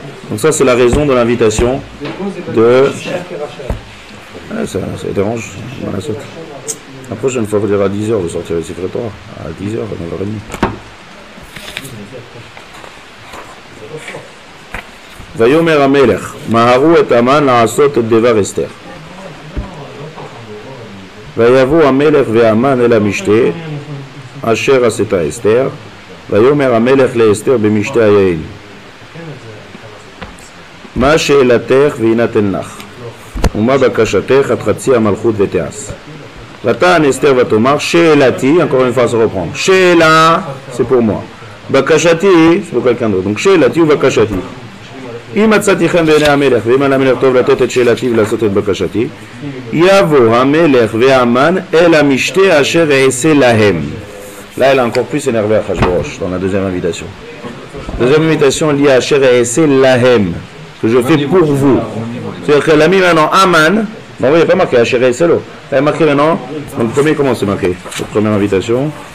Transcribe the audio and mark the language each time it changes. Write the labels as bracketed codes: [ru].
[fr] Donc ça c'est la raison de l'invitation de... ça dérange, la prochaine fois il faudra à 10h de sortir le Sefer Torah, à 10h, à 9h30. [he] ויאמר המלך, מהרו את המן לעשות את דבר אסתר. ויבוא המלך והמן אל המשתה, אשר עשתה אסתר, ויאמר המלך לאסתר במשתה היעיל. מה שאלתך ויינתן לך, ומה בקשתך עד חצי המלכות ותעש. ותען אסתר ותאמר, שאלתי, [fr] encore une fois se reprendre, שאלה, c'est pour moi. בקשתי, c'est pour quelqu'un d'autre. [he] Donc שאלתי ובקשתי. אם מצאתי חן בעיני המלך, ואם על המלך טוב לתת את שאלתי ולעשות את בקשתי, יבוא המלך והמן אל המשתה אשר אעשה להם. [fr] Là, elle a encore plus énervé à Achashverosh dans la deuxième invitation. Deuxième invitation liée à [he] Asher E'eseh Lahem, [fr] que je fais pour vous. C'est-à-dire qu'elle a mis maintenant Aman. Bon, oui, il n'y a pas marqué Asher E'eseh Lo. Elle a marqué maintenant. Donc, le premier, comment c'est marqué? La première invitation.